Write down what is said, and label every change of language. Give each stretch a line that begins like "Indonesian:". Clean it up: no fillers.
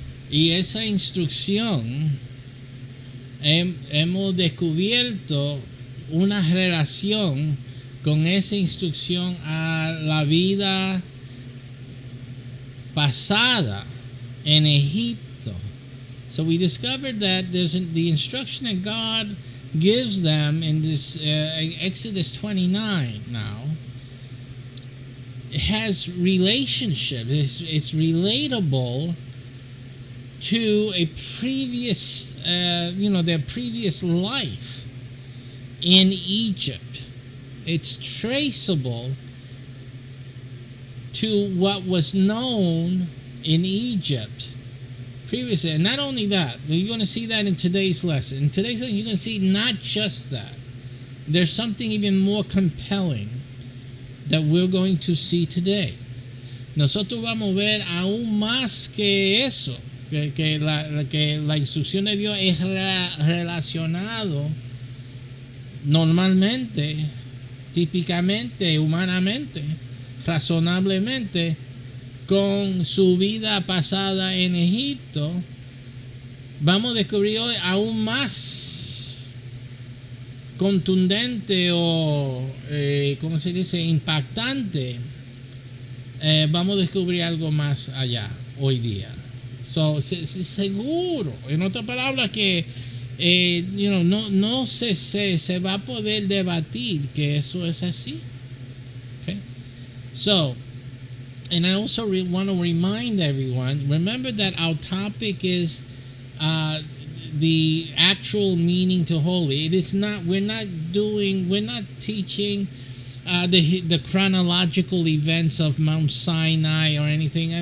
Spanish: Y esa instrucción hemos descubierto una relación con esa instrucción a la vida pasada en Egipto.
English: So we discovered that there's the instruction that God gives them in this Exodus 29 now has relationship. It's relatable to a previous, their previous life in Egypt. It's traceable to what was known in Egypt previously. And not only that, you're going to see that in today's lesson. In today's lesson, you're going to see not just that. There's something even more compelling that we're going to see today.
Spanish: Nosotros vamos a ver aún más que eso, que la instrucción de Dios es relacionado normalmente, típicamente, humanamente, razonablemente con su vida pasada en Egipto. Vamos a descubrir hoy aún más contundente o, ¿cómo se dice?, impactante. Vamos a descubrir algo más allá hoy día. Seguro, en otras palabras, que no se va a poder debatir que eso es así.
English: Okay? So, and I also want to remind everyone, remember that our topic is the actual meaning to holy. It is not. We're not teaching the chronological events of Mount Sinai or anything.